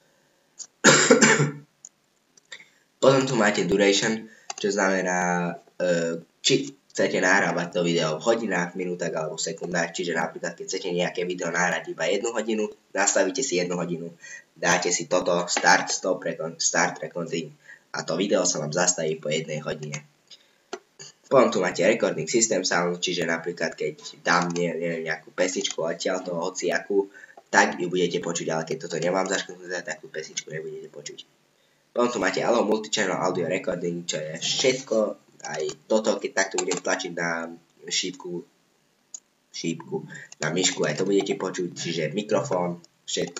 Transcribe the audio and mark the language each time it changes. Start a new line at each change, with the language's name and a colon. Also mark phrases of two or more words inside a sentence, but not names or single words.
Slovak: Potom tu máte duration, čo znamená, či chcete nahrávať to video v hodinách, minútach alebo sekundách, čiže napríklad keď chcete nejaké video nahrať iba 1 hodinu, nastavíte si 1 hodinu, dáte si toto
English: start recording
Slovak: a to video sa vám zastaví po 1 hodine. Potom tu máte
English: recording system sound,
Slovak: čiže napríklad keď dám nejakú pesničku odtiaľ toho hociakú, tak ju budete počuť, ale keď toto nemám zaškrtnuté, takú pesničku nebudete počuť. Potom tu máte
English: Allow Multichannel Audio Recording,
Slovak: čo je všetko. Aj toto, keď takto budem tlačiť na šípku, na myšku, aj to budete počuť, čiže mikrofón, všetko.